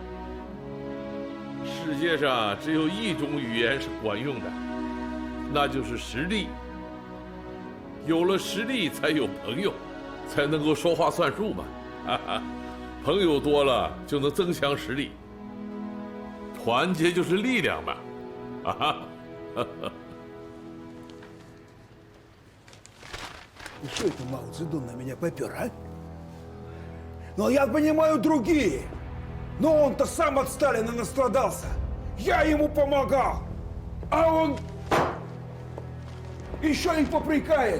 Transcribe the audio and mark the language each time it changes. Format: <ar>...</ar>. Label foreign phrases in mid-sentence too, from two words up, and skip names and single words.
<zh>世界上只有一种语言是管用的，那就是实力。有了实力才有朋友，才能够说话算数嘛。朋友多了就能增强实力，团结就是力量嘛。</zh> <ru>И что это Мао Цзэдун на меня попер, а? Ну, я понимаю другие. Но он-то сам от Сталина настрадался. Я ему помогал. А он еще и попрекает.</ru>